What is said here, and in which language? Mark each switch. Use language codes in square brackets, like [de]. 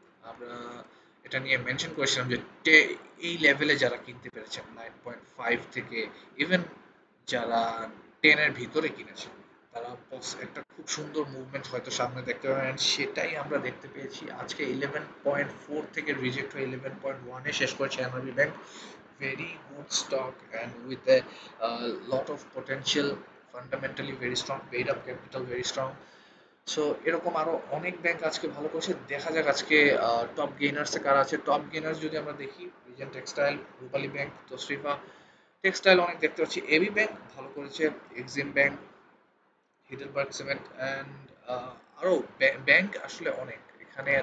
[bn] আমরা এটা নিয়ে মেনশন করেছিলাম যে এই লেভেলে যারা কিনতে পেরেছেন 9.5 থেকে, ইভেন যারা 10-এর ভিতরে কিনেছেন, তারা একটা খুব সুন্দর মুভমেন্ট হয়তো সামনে দেখতে পাবেন। সেটাই আমরা দেখতে পেয়েছি আজকে 11.4 থেকে রিজেক্ট হয়ে 11.1-এ শেষ করেছে NRB bank. [en] very good stock and with a lot of potential, fundamentally very strong, paid up capital very strong. [bn] So এরকম আরো অনেক ব্যাংক আজকে ভালো করেছে। দেখা যাক আজকে টপ গেইনার্সে কারা আছে। টপ গেইনার্স যদি আমরা দেখি, রিজেন্ট টেক্সটাইল, রূপালী ব্যাংক, তশরিফা টেক্সটাইল অনেক দেখতে পাচ্ছি, এবি ব্যাংক ভালো করেছে, এক্সিম ব্যাংক, হিডেলবার্গ সিমেন্ট, অ্যান্ড আরো ব্যাংক আসলে অনেক এখানে।